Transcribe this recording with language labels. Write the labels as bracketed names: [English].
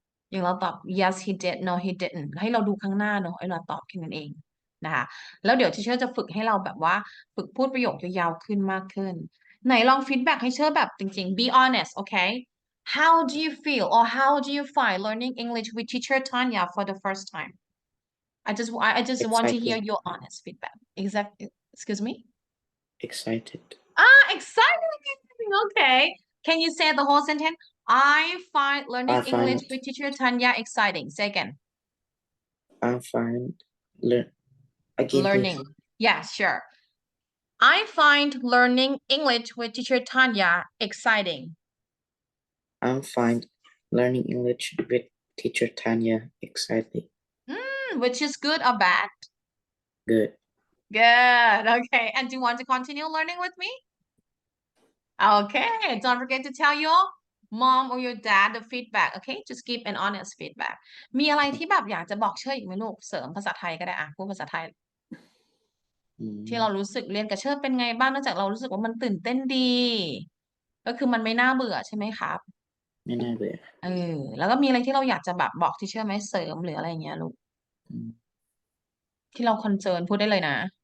[Thai] อย่างเราตอบ [English] yes he did no he didn't [Thai] ให้เราดูข้างหน้าเนอะให้เราตอบแค่นั้นเองนะคะแล้วเดี๋ยวที่เชอร์จะฝึกให้เราแบบว่าฝึกพูดประโยคยาวๆขึ้นมากขึ้นไหนลองฟีดแบ็กให้เชอร์แบบจริงๆ [English] be honest okay how do you feel or how do you find learning English with Teacher Tunya for the first time I just want to hear your honest feedback excuse me Excited. excited okay can you say the whole sentence I find learning I find- English with Teacher Tunya exciting. Say again. I find again, Learning. Yeah, sure. I find learning English with Teacher Tunya exciting. I find learning English with Teacher Tunya exciting. Which is good or bad? Good. Good. Okay. And do you want to continue learning with me? Okay. Don't forget to tell your mom or your dad the feedback. Okay. Just give an honest feedback. [Thai] มีอะไรที่แบบอยากจะบอกเชอร์อีกไหมลูกเสริมภาษาไทยก็ได้อ่ะพูดภาษาไทย ที่เรารู้สึกเรียนกับเชอร์เป็นไงบ้างนอกจากเรารู้สึกว่ามันตื่นเต้นดี ก็คือมันไม่น่าเบื่อใช่ไหมครับ ไม่น่าเบื่อ แล้วก็มีอะไรที่เราอยากจะแบบบอกที่เชอร์ไหมเสริมหรืออะไรอย่างเงี้ยลูก ที่เราคอนเซิร์นพูดได้เลยนะ